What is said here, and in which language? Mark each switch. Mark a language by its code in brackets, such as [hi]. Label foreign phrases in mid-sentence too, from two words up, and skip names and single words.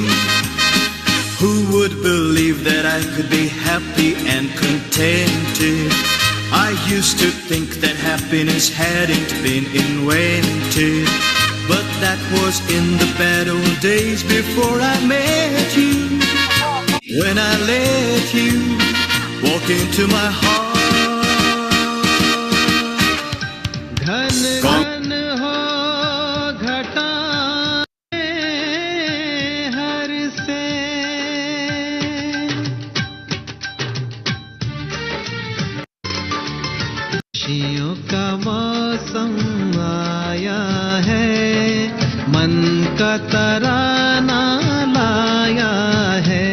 [en] Who would believe that I could be happy and contented? I used to think that happiness hadn't been invented, but that was in the bad old days before I met you. When I let you walk into my heart. [hi] घन घन हो घटा हर से खुशियों का मौसम आया है, मन का तराना लाया है।